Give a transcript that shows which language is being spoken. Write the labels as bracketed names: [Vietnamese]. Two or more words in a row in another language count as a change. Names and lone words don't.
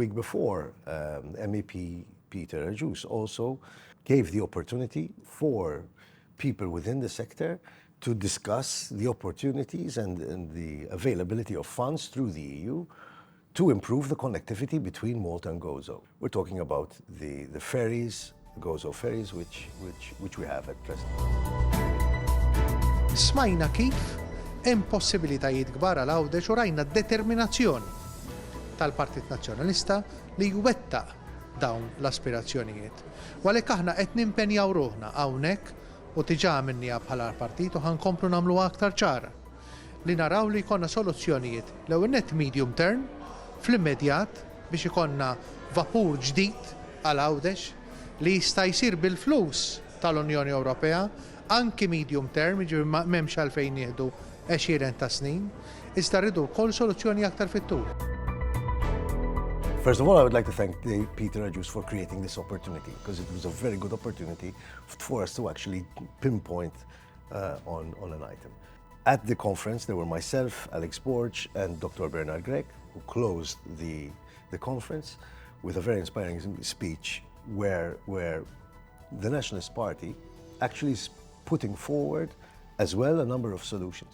[English] The week before, MEP Peter Ajus also gave the opportunity for people within the sector to discuss the opportunities and the availability of funds through the EU to improve the connectivity between Malta and Gozo. We're talking about the ferries, the Gozo ferries, which we have at present. [Maltese] Smajna kif hemm possibilitajiet kbar għal Għawdex u rajna determinazzjoni tal-Partit Nazzjonalista li jwettaq dawn l-aspirazzjonijiet. U għalhekk aħna qed nimpenjaw ruħna hawnhekk u diġà minnija bħala partit u ħankomplu nagħmlu aktar ċara li naraw li jkollna soluzzjonijiet l-ewwel net [English] medium term [Maltese] fl-immedjat biex ikonna vapur ġdid għal Għawdex li jista' jsir bil-flus tal-Unjoni Ewropea anki [English] medium term, [Maltese] ġifieri m'hemmx għalfejn nieħdu 20 ta' snin, iżda rridu wkoll soluzzjoni aktar fit-tul. [English] First of all, I would like to thank Peter Ajus for creating this opportunity, because it was a very good opportunity for us to actually pinpoint on an item. At the conference, there were myself, Alex Borch, and Dr. Bernard Gregg, who closed the conference with a very inspiring speech where the Nationalist Party actually is putting forward as well a number of solutions.